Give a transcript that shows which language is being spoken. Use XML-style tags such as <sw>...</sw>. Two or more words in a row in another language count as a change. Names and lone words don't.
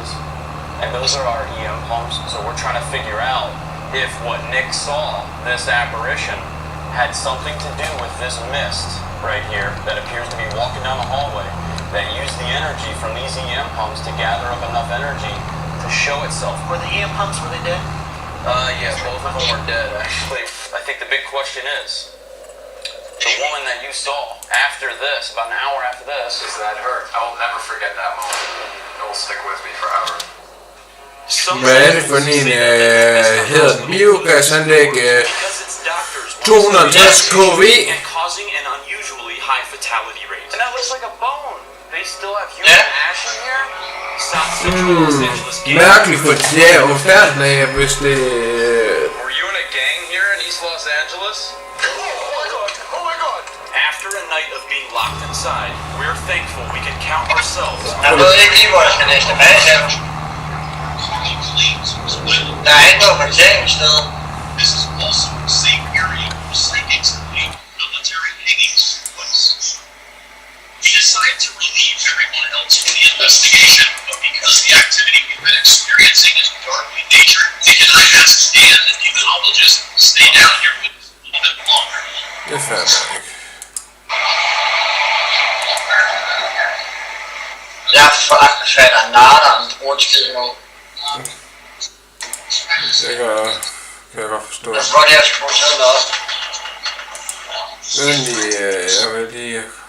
<en>And those are our EM pumps, so we're trying to figure out if what Nick saw, this apparition, had something to do with this mist right here that appears to be walking down the hallway that used the energy from these EM pumps to gather up enough energy to show itself. Were the EM pumps, were they dead? Yeah, both of them were dead, actually. I think the big question is, the woman that you saw after this, about an hour after this, is that her? I will never forget that moment. It will stick with me forever.</en> <da>Hvad er det for en, hedder den biogasanlæg</da> <en>250 kV? And causing an unusually high fatality rate. And that looks like a bone. they still have human ash in here? South Central Los Angeles gang.</en> <da>Mærkeligt, for det er jo færdigt, hvis det...</da> <en>Were you in a gang here in East Los Angeles? Oh my god! After a night of being locked inside, we're thankful we can count ourselves.</en> <da>Jeg ved ikke lige, hvor jeg skal læse tilbage til. Der er ikke noget parkeringssted.</da> <en>This is also the same area where psychics believe military hangings took place. We decided to relieve everyone else from the investigation, but because the activity we've been experiencing is darkly natured, we cannot ask Dan, the demonologist, to stay down here with us a little bit longer.</en> <da>Det fatter jeg ikke. Jeg fatter narderen brudskid nu. Det kan jeg godt forstå. Jeg tror, jeg skal bruge tiden op. Jeg vil lige...</da>